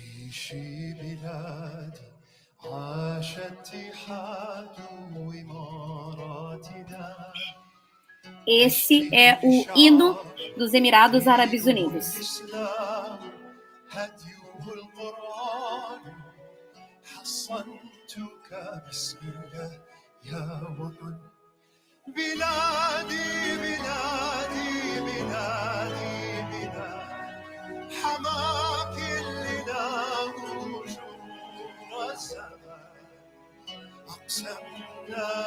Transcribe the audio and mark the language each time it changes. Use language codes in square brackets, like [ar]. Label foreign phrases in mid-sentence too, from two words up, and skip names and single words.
[ar] عيشي بلادي عاش اتحاد إماراتنا. [pt] Esse é o hino dos Emirados Árabes Unidos. [ar] بلادي بلادي بلادي بلادي حماك اللي له جور الزمان أقسمنا